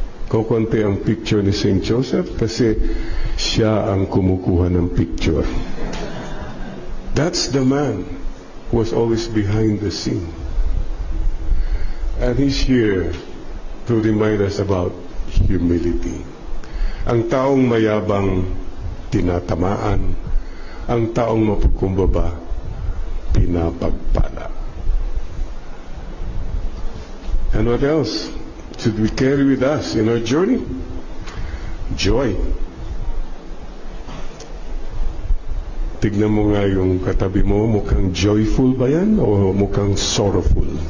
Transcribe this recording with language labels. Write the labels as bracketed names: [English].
[Filipino] Kokonti ang picture ni Saint Joseph kasi siya ang kumukuha ng picture. [English] That's the man who was always behind the scene. And he's here to remind us about humility. [Filipino] Ang taong mayabang, tinatamaan. Ang taong mapagkumbaba, pinapagpala. [English] And what else should we carry with us in our journey? Joy. [Filipino] Tignan mo nga yung katabi mo, mukhang joyful ba yan o mukhang sorrowful?